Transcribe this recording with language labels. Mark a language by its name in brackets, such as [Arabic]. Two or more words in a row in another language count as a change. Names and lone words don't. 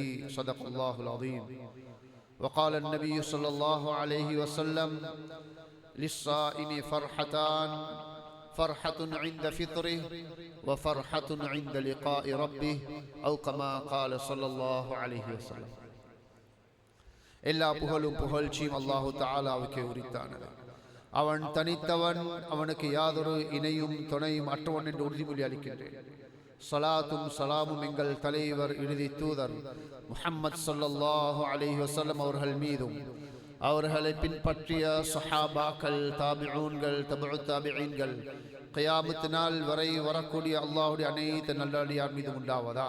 [Arabic] صدق الله العظيم. وقال النبي صلى الله عليه وسلم: للصائم فرحتان، فرحة عند فطره وفرحة عند لقاء ربه، أو كما قال صلى الله عليه وسلم. [Tamil] எல்லா புகழும் புகழ்ச்சியும் அல்லாஹு தஆலாவுக்கே உரித்தானது. அவன் தனித்தவன், அவனுக்கு யாதொரு இணையும் துணையும் அற்றவன் என்று உறுதிமொழி அளிக்கின்றேன். ஸலாத்தும் ஸலாமும் எங்கள் தலைவர் இறுதி தூதர் முஹம்மது [Arabic] صلى الله عليه وسلم [Tamil] அவர்கள் மீதும், அவர்களை பின்பற்றிய ஸஹாபாக்கள், தாபிஊன்கள், தபுஉ தாபிஈன்கள், கியாமத் நாள் வரை வரக்கூடிய அல்லாஹ்வுடைய அனைத்து நல்லடியார் மீதும் உண்டாவதாக.